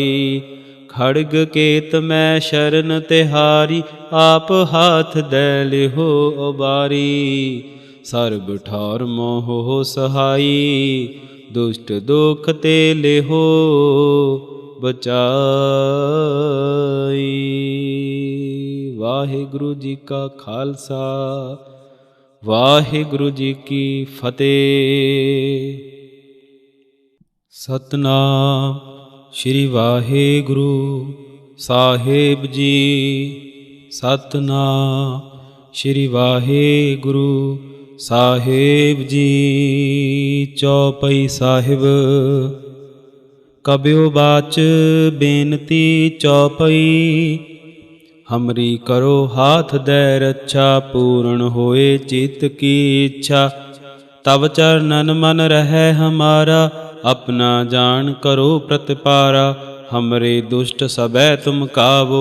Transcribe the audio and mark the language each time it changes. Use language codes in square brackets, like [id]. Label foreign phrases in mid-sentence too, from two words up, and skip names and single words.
[bra] खड़ग केत मैं शरण तिहारी, आप हाथ दे लिहो उबारी। सर्ब ठौर मोह सहाई, दुष्ट दोख ते लिहो बचाई। वाहिगुरु जी का खालसा, वाहिगुरु जी की फतेह। सतनाम श्री वाहिगुरु साहिब जी। सतनाम श्री वाहिगुरु साहिब जी। चौपाई साहिब। कबियो बाच बेनती चौपाई, हमरी करो हाथ दे रक्षा। पूर्ण होए चित्त की इच्छा, तब चरणन मन रहे हमारा। अपना जान करो प्रतिपारा, हमरे दुष्ट सबै तुम कावो।